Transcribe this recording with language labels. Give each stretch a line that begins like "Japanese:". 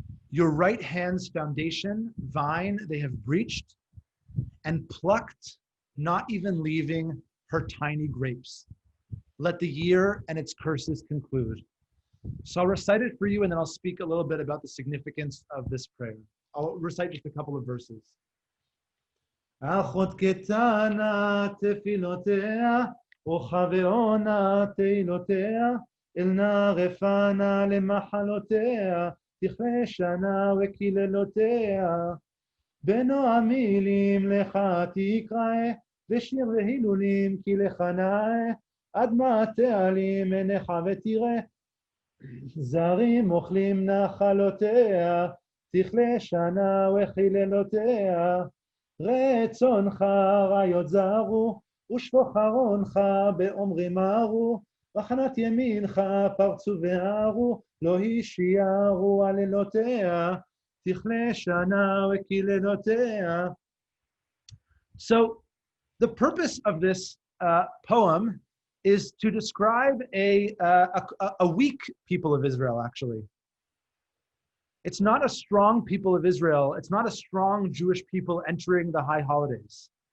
English: Your right hand's foundation, vine, they have breached, and plucked, not even leaving her tiny grapes. Let the year and its curses conclude. So I'll recite it for you, and then I'll speak a little bit about the significance of this prayer. I'll recite just a couple of verses.
Hebrew: אחות קטנה תפילותיה, וכבעונה תהילותיה, אל נא רפנה למחלותיה, תכלה שנה וקללותיה. בנועם מילים לך תקרא, ושיר והילולים כי לך נאה, עד מה תעלים עיניך ותראה. זרים אוכלים נחלותיה, תכלה שנה וקללותיה. רצונך ריות זרו, ושפוך ארונך באומרי מרו, וחנת ימינך פרצו והרו, לא הישירו עלילותיה, תכלה שנה וקללותיה.
English: So the purpose of this poem is to describe a weak people of Israel, actually. It's not a strong people of Israel. It's not a strong Jewish people entering the high holidays.